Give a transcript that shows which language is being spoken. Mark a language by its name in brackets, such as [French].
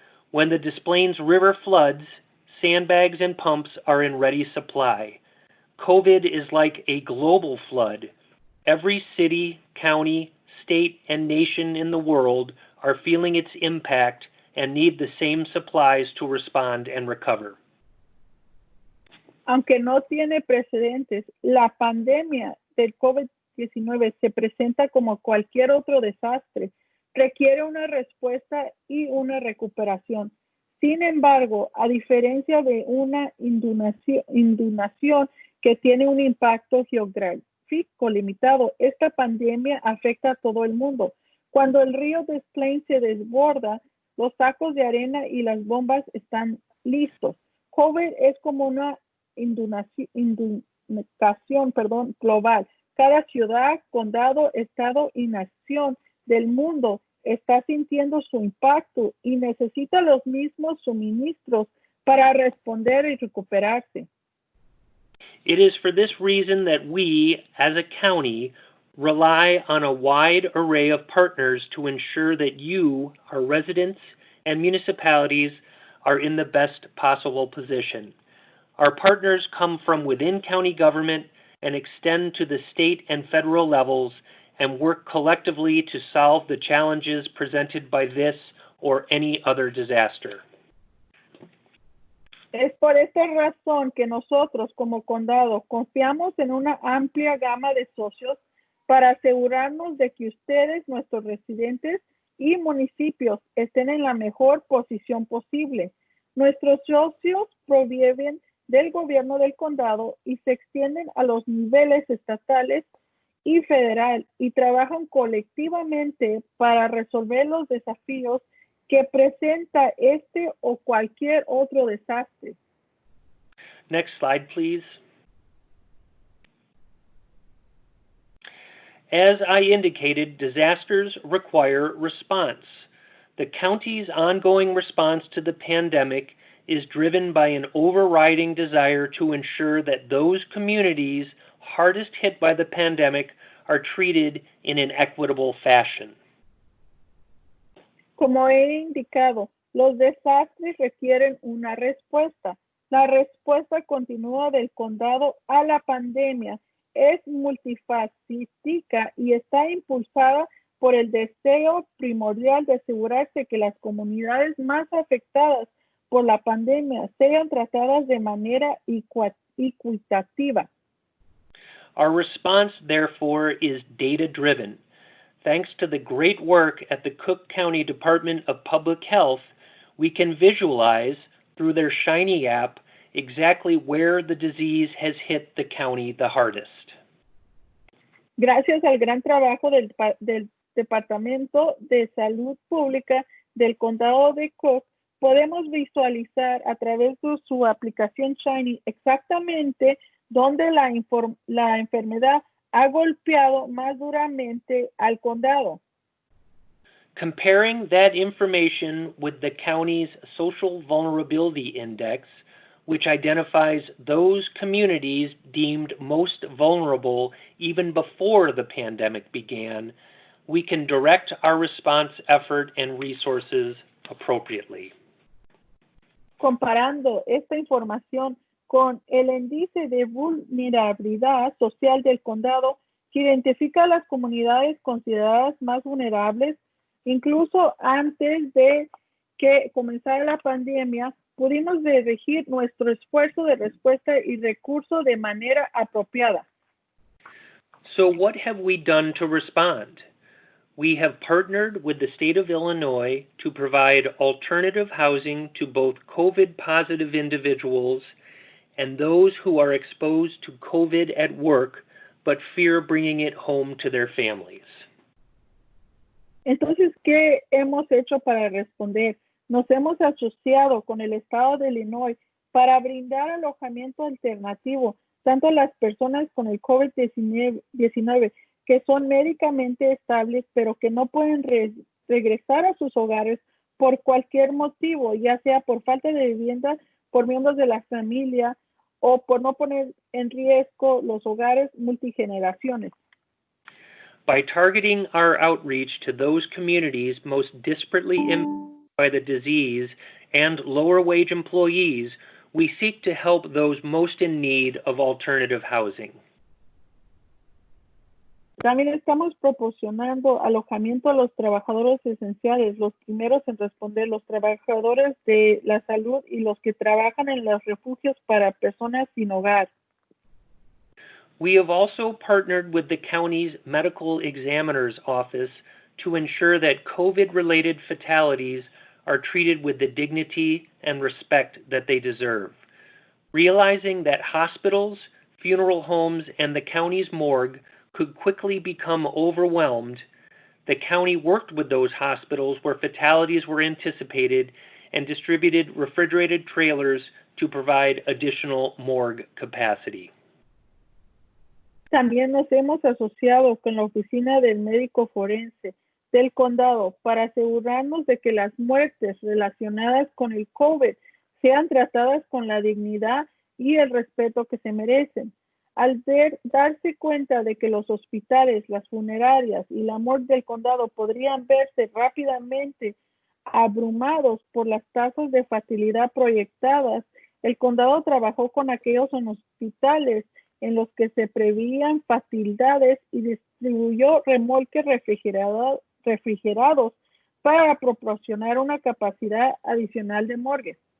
[English] When the Des Plaines River floods, sandbags and pumps are in ready supply. COVID is like a global flood. Every city, county, state, and nation in the world are feeling its impact and need the same supplies to respond and recover. [Spanish] Aunque no tiene precedentes, la pandemia del COVID-19 se presenta como cualquier otro desastre. Requiere una respuesta y una recuperación. Sin embargo, a diferencia de una inundación que tiene un impacto geográfico limitado, esta pandemia afecta a todo el mundo. Cuando el río Des Plaines se desborda, los sacos de arena y las bombas están listos. COVID es como una inundación global. Cada ciudad, condado, estado y nación del mundo está sintiendo su impacto y necesita los mismos suministros para responder y recuperarse. [English] It is for this reason that we, as a county, rely on a wide array of partners to ensure that you, our residents and municipalities, are in the best possible position. Our partners come from within county government and extend to the state and federal levels and work collectively to solve the challenges presented by this or any other disaster. [Spanish] Es por esta razón que nosotros como condado confiamos en una amplia gama de socios para asegurarnos de que ustedes, nuestros residentes y municipios estén en la mejor posición posible. Nuestros socios provienen del gobierno del condado y se extienden a los niveles estatales y federal y trabajan colectivamente para resolver los desafíos que presenta este o cualquier otro desastre. [English] Next slide, please. As I indicated, disasters require response. The county's ongoing response to the pandemic is driven by an overriding desire to ensure that those communities hardest hit by the pandemic are treated in an equitable fashion. [Spanish] Como he indicado, los desastres requieren una respuesta. La respuesta continua del condado a la pandemia es multifacética y está impulsada por el deseo primordial de asegurarse que las comunidades más afectadas por la pandemia sean tratadas de manera equitativa. [English] Our response, therefore, is data-driven. Thanks to the great work at the Cook County Department of Public Health, we can visualize through their Shiny app exactly where the disease has hit the county the hardest. [Spanish] Gracias al gran trabajo del Departamento de Salud Pública del Condado de Cook, podemos visualizar a través de su aplicación Shiny exactamente dónde la enfermedad ha golpeado más duramente al condado. [English] Comparing that information with the county's Social Vulnerability Index, which identifies those communities deemed most vulnerable even before the pandemic began, we can direct our response effort and resources appropriately. [Spanish] Comparando esta información con el índice de vulnerabilidad social del condado, que identifica a las comunidades consideradas más vulnerables, incluso antes de que comenzara la pandemia, pudimos dirigir nuestro esfuerzo de respuesta y recurso de manera apropiada. [English] So what have we done to respond? We have partnered with the state of Illinois to provide alternative housing to both COVID-positive individuals and those who are exposed to COVID at work but fear bringing it home to their families. [Spanish] Entonces, ¿qué hemos hecho para responder? Nos hemos asociado con el estado de Illinois para brindar alojamiento alternativo tanto a las personas con el COVID-19 que son médicamente estables, pero que no pueden regresar a sus hogares por cualquier motivo, ya sea por falta de vivienda, por miembros de la familia o por no poner en riesgo los hogares multigeneraciones. [English] By targeting our outreach to those communities most disparately impacted by the disease and lower wage employees, we seek to help those most in need of alternative housing. [Spanish] También estamos proporcionando alojamiento a los trabajadores esenciales, los primeros en responder, los trabajadores de la salud y los que trabajan en los refugios para personas sin hogar. [English] We have also partnered with the county's medical examiner's office to ensure that COVID-related fatalities are treated with the dignity and respect that they deserve. Realizing that hospitals, funeral homes, and the county's morgue could quickly become overwhelmed, the county worked with those hospitals where fatalities were anticipated and distributed refrigerated trailers to provide additional morgue capacity. [Spanish] También nos hemos asociado con la oficina del médico forense del condado para asegurarnos de que las muertes relacionadas con el COVID sean tratadas con la dignidad y el respeto que se merecen. Al darse cuenta de que los hospitales, las funerarias y la morgue del condado podrían verse rápidamente abrumados por las tasas de fatalidad proyectadas, el condado trabajó con aquellos hospitales en los que se prevían fatalidades y distribuyó remolques refrigerados para proporcionar una capacidad adicional de morgues.